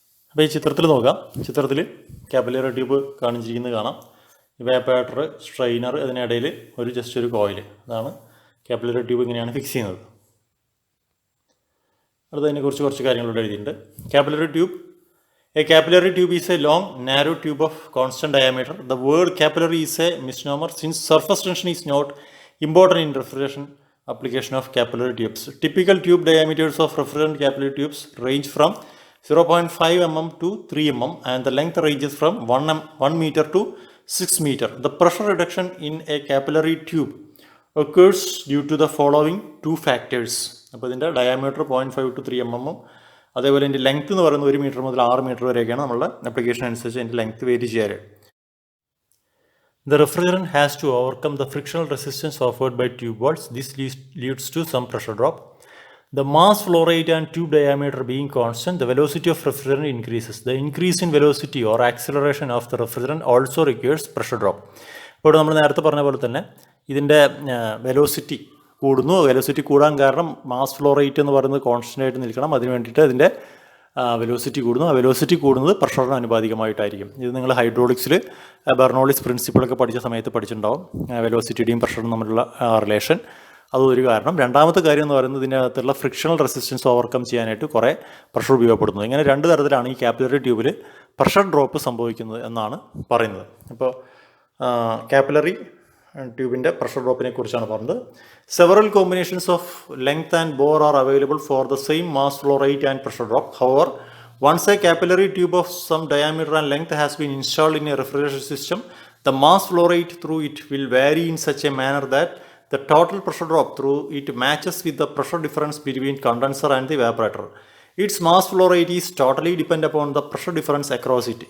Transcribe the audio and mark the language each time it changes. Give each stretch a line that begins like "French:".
Malayalam: അപ്പോൾ ഈ ചിത്രത്തിൽ നോക്കാം. ചിത്രത്തിൽ കാപ്പിലറി ട്യൂബ് കാണിച്ചിരിക്കുന്നത് കാണാം. ഇവാപ്പറേറ്റർ, സ്ട്രെയിനർ, അതിനിടയിൽ ജസ്റ്റ് ഒരു കോയിൽ. അതാണ് കാപ്പിലറി ട്യൂബ്. ഇങ്ങനെയാണ് ഫിക്സ് ചെയ്യുന്നത്. അടുത്തതിനെക്കുറിച്ച് കുറച്ച് കാര്യങ്ങളോട് എഴുതിയിട്ടുണ്ട്. Capillary tube.
English: A capillary tube is a long, narrow tube of constant diameter. The word capillary is a misnomer since surface tension is not important in refrigeration application of capillary tubes. Typical tube diameters of refrigerant capillary tubes range from 0.5 mm to 3 mm and the length ranges from 1 meter to 6 meter. The pressure reduction in a capillary tube occurs due to the following 2 factors.
Malayalam: അപ്പോൾ ഇതിൻ്റെ diameter 0.5 to 3 mm, അതേപോലെ ഇതിൻ്റെ length എന്ന് പറയുന്നത് 1 metre മുതൽ 6 metre വരെയൊക്കെയാണ് നമ്മളുടെ application അനുസരിച്ച് അതിൻ്റെ ലെങ്ത് വേരി ചെയ്യാറ്.
English: The refrigerant has to overcome the frictional resistance offered by tube walls. This leads to some pressure drop. The mass flow rate and tube diameter being constant, the velocity of refrigerant increases. The increase in velocity or acceleration of the refrigerant also requires pressure drop.
Malayalam: ഇപ്പോൾ നമ്മൾ നേരത്തെ പറഞ്ഞ പോലെ തന്നെ ഇതിൻ്റെ velocity കൂടുന്നു. Velocity കൂടാൻ കാരണം മാസ് ഫ്ലോ റേറ്റ് എന്ന് പറയുന്നത് കോൺസ്റ്റൻ്റ് ആയിട്ട് നിൽക്കണം. അതിന് വേണ്ടിയിട്ട് അതിൻ്റെ വെലോസിറ്റി കൂടുന്നു. ആ വെലോസിറ്റി കൂടുന്നത് പ്രഷറിന് അനുപാതികമായിട്ടായിരിക്കും. ഇത് നിങ്ങൾ ഹൈഡ്രോളിക്സിൽ ബെർണോളിസ് പ്രിൻസിപ്പിളൊക്കെ പഠിച്ച സമയത്ത് പഠിച്ചിട്ടുണ്ടാവും, വെലോസിറ്റിയുടെയും പ്രഷറും തമ്മിലുള്ള റിലേഷൻ. അതൊരു കാരണം. രണ്ടാമത്തെ കാര്യം എന്ന് പറയുന്നത് ഇതിനകത്തുള്ള ഫ്രിക്ഷണൽ റെസിസ്റ്റൻസ് ഓവർകം ചെയ്യാനായിട്ട് കുറേ പ്രഷർ ഉപയോഗപ്പെടുന്നു. ഇങ്ങനെ 2 തരത്തിലാണ് ഈ കാപ്പിലറി ട്യൂബിൽ പ്രഷർ ഡ്രോപ്പ് സംഭവിക്കുന്നത് എന്നാണ് പറയുന്നത്. അപ്പോൾ കാപ്പിലറി ട്യൂബിൻ്റെ പ്രഷർ ഡ്രോപ്പിനെ കുറിച്ചാണ് പറഞ്ഞത്.
English: Several combinations of length and bore are available for the same mass flow rate and pressure drop. However once a capillary tube of some diameter and length has been installed in a refrigeration system, the mass flow rate through it will vary in such a manner that the total pressure drop through it matches with the pressure difference between condenser and the evaporator. Its mass flow rate is totally dependent upon the pressure difference across it.